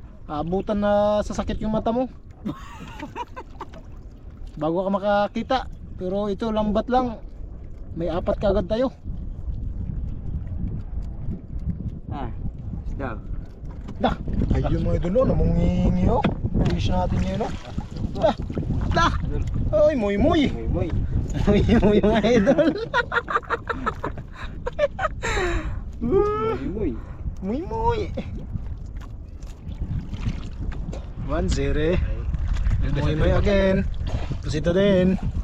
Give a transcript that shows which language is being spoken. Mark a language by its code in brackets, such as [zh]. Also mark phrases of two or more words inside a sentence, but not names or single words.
[tl] Aabutan na sa sakit yung mata mo. Bago ka makakita. Pero ito lambat lang. May 4 kaagad tayo. Ah. Isda. Dah. Ayun mga idol, namungingi oh. Fish natin ngayon oh. Dah. Dah. Ay, muy. Muy. Muy mga idol. Muy. 1-0. Muy again. Pusito din.